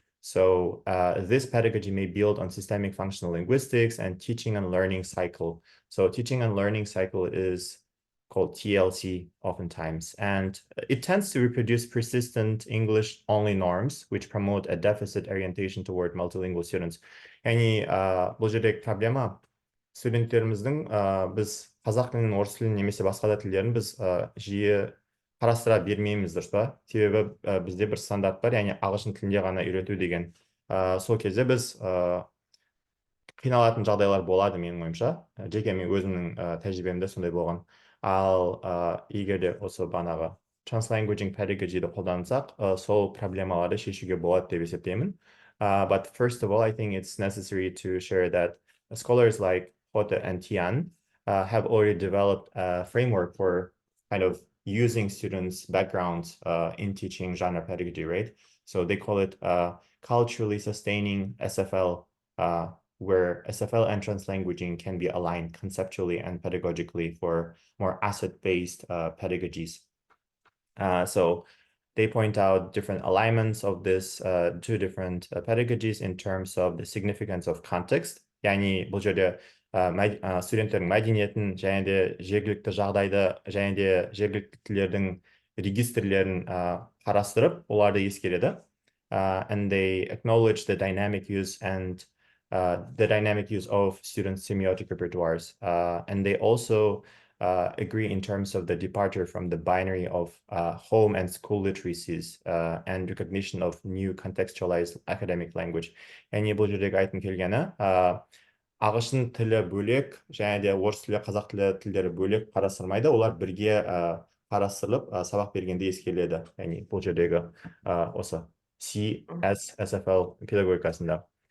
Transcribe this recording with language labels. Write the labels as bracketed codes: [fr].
[en] So this pedagogy may build on systemic functional linguistics and teaching and learning cycle. So teaching and learning cycle is called TLC oftentimes, and it tends to reproduce persistent English-only norms, which promote a deficit orientation toward multilingual students. [kk] Yani бұл жердегі проблема студенттеріміздің біз қазақ тілін, орыс тілін немесе басқа да тілдерін біз жиі қарастыра бермейміз, дұрыс па? Себебі бізде бір стандарт бар, яғни ағылшын тілінде ғана үйрету деген. Сол кезде біз қиналатын жағдайлар болады, менің ойымша. Жеке мен өзімнің тәжірибемде сондай болған. Ал егер де осы бағанағы translanguaging pedagogy'ді қолдансақ, сол проблемаларды шешуге болады деп есептеймін. [en] But first of all, I think it's necessary to share that scholars like Hote and Tian have already developed a framework for kind of using students' backgrounds in teaching genre pedagogy, right? So they call it culturally sustaining SFL, where SFL and translanguaging can be aligned conceptually and pedagogically for more asset-based pedagogies. So they point out different alignments of this two different pedagogies in terms of the significance of context. [kk] Yani бұл жерде студенттердің мәдениетін және де жергілікті жағдайды және де жергілікті тілдердің регистрлерін қарастырып, оларды ескереді. [en] And they acknowledge the dynamic use of students' semiotic repertoires. And they also agree in terms of the departure from the binary of home and school literacies and recognition of new contextualized academic language. [kk] Yani бұл жердегі айтқым келгені, ағылшын тілі бөлек, және де орыс тілі, қазақ тілі тілдері бөлек қарастырмайды, олар бірге қарастырылып, сабақ бергенде ескеріледі. Yani бұл жердегі осы SFL педагогикасында.